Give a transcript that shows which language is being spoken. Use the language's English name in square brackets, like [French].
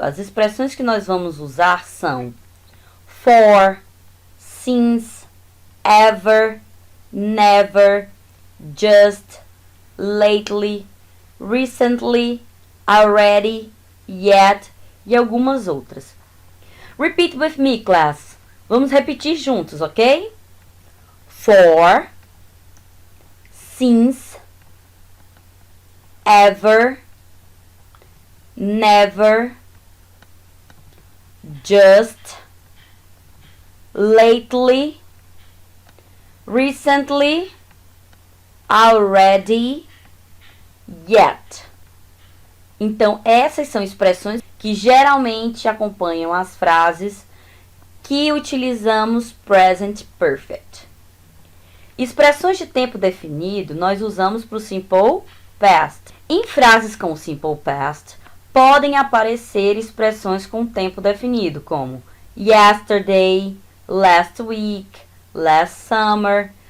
[Portuguese] As expressões que nós vamos usar são for, since, ever, never, just, lately, recently, already, yet e algumas outras. [English] Repeat with me, class. [Portuguese] Vamos repetir juntos, ok? [English] For, since, ever, never, just, lately, recently, already, yet. [Portuguese] Então, essas são expressões que geralmente acompanham as frases que utilizamos present perfect. Expressões de tempo definido nós usamos para o simple past. Em frases com o simple past, podem aparecer expressões com tempo definido, como yesterday, last week, last summer.